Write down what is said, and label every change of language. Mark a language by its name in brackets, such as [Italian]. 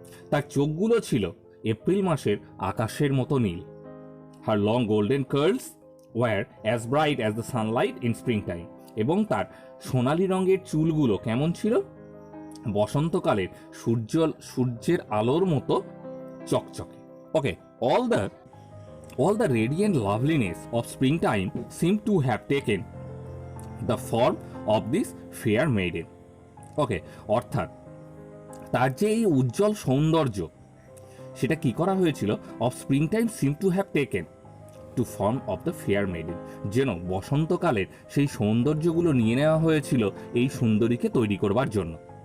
[Bangla] তার চোখগুলো ছিল এপ্রিল মাসের আকাশের মতো নীল। [English] Her long golden curls were as bright as the sunlight in springtime. [Bangla] এবং তার সোনালি রঙের চুলগুলো কেমন ছিল? বসন্তকালের সূর্যের আলোর মতো চকচকে। [English] Okay, all the radiant loveliness of springtime seemed to have taken the form of this fair maiden. [Bangla] ওকে, অর্থাৎ তার যে এই উজ্জ্বল সৌন্দর্য সেটা কি করা হয়েছিল? [English] Of springtime seem to have taken to form of the fair maiden. [Bangla] যেন বসন্তকালের সেই সৌন্দর্যগুলো নিয়ে নেওয়া হয়েছিল এই সুন্দরীকে তৈরি করবার জন্য।